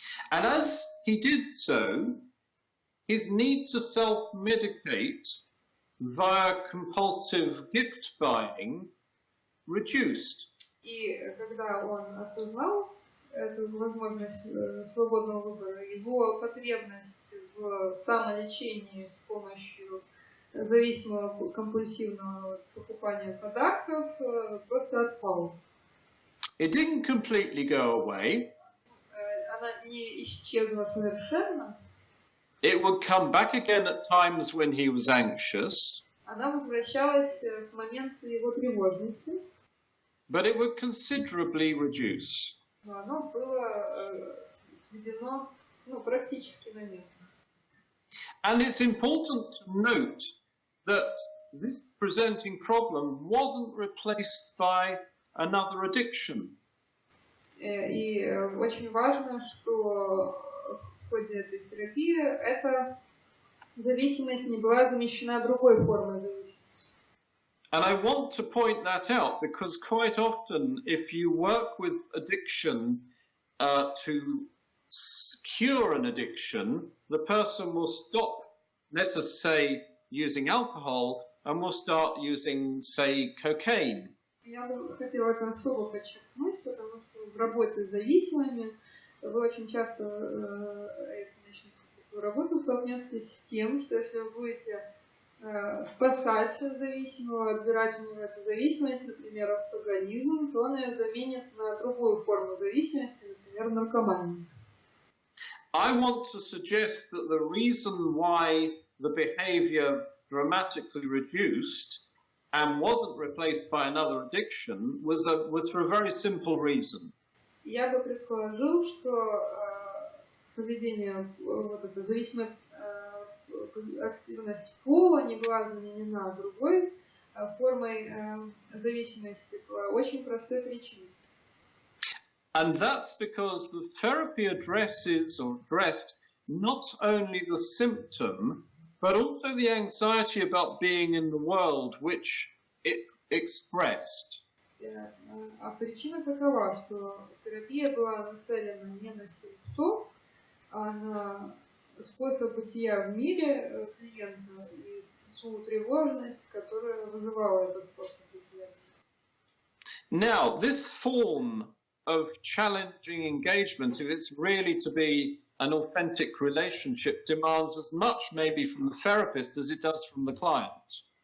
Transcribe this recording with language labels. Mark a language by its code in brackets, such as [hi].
[en] And as he did so, his need to self-medicate via compulsive gift buying reduced. [ru] И когда он осознал эту возможность свободного выбора, его потребность в самолечении с помощью зависимого компульсивного покупания подарков просто отпала. [en] It didn't completely go away. [ru] Она не исчезла совершенно. [en] It would come back again at times when he was anxious. [ru] Она возвращалась в моменты его тревожности. [en] But it would considerably reduce. [ru] Но оно было сведено, практически на место. [en] And it's important to note that this presenting problem wasn't replaced by another addiction. [ru] И очень важно, что в ходе этой терапии эта зависимость не была замещена другой формой зависимости. [en] And I want to point that out because quite often, if you work with addiction to cure an addiction, the person will stop, let us say, using alcohol and will start using, say, cocaine. [ru] Я бы хотела это особо подчеркнуть, потому что в работе с зависимыми вы очень часто, если начнете такую работу, столкнетесь с тем, что если вы будете спасать зависимого, отбирать у него эту зависимость, например, алкоголизм, то он ее заменит на другую форму зависимости, например, наркоманию. [en] I want to suggest that the reason why the behavior dramatically reduced and wasn't replaced by another addiction was for a very simple reason. [ru] Я бы предположил, что поведение, вот эта зависимая активность пола не была заменена другой формой зависимости по очень простой причине. [en] And that's because the therapy addresses or addressed not only the symptom, but also the anxiety about being in the world, which it expressed. [ru] А причина такова, что терапия была нацелена не на симптом, а на способ бытия в мире клиента и ту тревожность, которая вызывала этот способ бытия. [en] Now, this form of challenging engagement, if it's really to be an authentic relationship, demands as much maybe from the therapist as it does from the client.